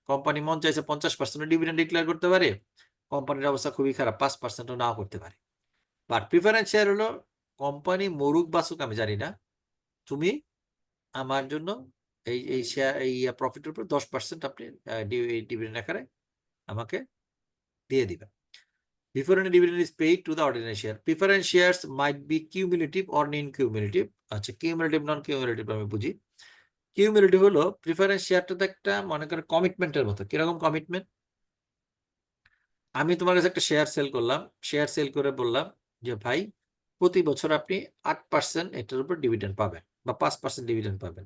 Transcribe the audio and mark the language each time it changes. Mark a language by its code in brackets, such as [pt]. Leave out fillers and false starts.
[bn] Company মন চাইছে 50% dividend declare করতে পারে, কোম্পানির অবস্থা খুবই খারাপ 5%ও নাও করতে পারে। বাট প্রিফারেন্স শেয়ার হলো কোম্পানি মরুক বাসুক আমি জানি না, তুমি আমার জন্য এই শেয়ার এই প্রফিটের উপর 10% আপনি ডিভিডেন্ড আকারে আমাকে দিয়ে দিবেন। [en] Before any dividend is paid to the ordinary share. Preference shares might be cumulative or non-cumulative. [bn] আচ্ছা, cumulative non-cumulative আমি বুঝি। কিউমুলেটিভ হলো প্রিফারেন্স শেয়ারটা তো একটা মনে করেন কমিটমেন্টের মতো। কিরকম কমিটমেন্ট? আমি তোমার কাছে একটা শেয়ার সেল করলাম, শেয়ার সেল করে বললাম যে ভাই প্রতি বছর আপনি 8% এটার উপর ডিভিডেন্ড পাবেন বা 5% ডিভিডেন্ড পাবেন।